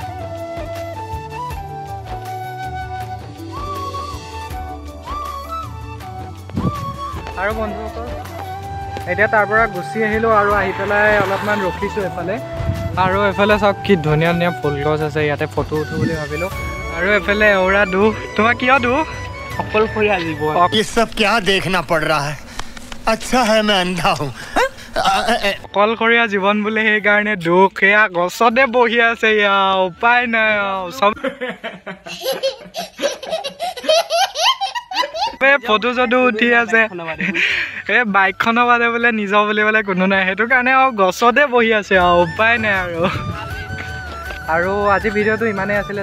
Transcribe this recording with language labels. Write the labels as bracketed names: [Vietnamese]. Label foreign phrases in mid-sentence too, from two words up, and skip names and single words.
[Assamese] আৰু বন্ধুসকল এতিয়া তাৰ পৰা গুচি আহিলোঁ, আৰু আহি পেলাই অলপমান ৰখিছোঁ এইফালে। আৰু এইফালে চাওক কি ধুনীয়া ধুনীয়া ফুল গছ আছে, ইয়াতে ফটো উঠোঁ বুলি ভাবিলোঁ। আৰু এইফালে এওৰা তোমাৰ কিয় অকলশৰীয়া জীৱন। [Hindi] ये सब क्या देखना पड़ रहा है? अच्छा है मैं अंधा हूँ। [Assamese] অকলশৰীয়া জীৱন বোলে, সেইকাৰণে সেয়া গছতে বহি আছে। উপায় নাই আৰু চব ফটো চটো উঠি আছে। এই বাইকখনৰ বাদে বোলে নিজৰ বুলিবলৈ কোনো নাই, সেইটো কাৰণে আৰু গছতে বহি আছে আৰু উপায় নাই আৰু আজি ভিডিঅ'টো ইমানেই আছিলে।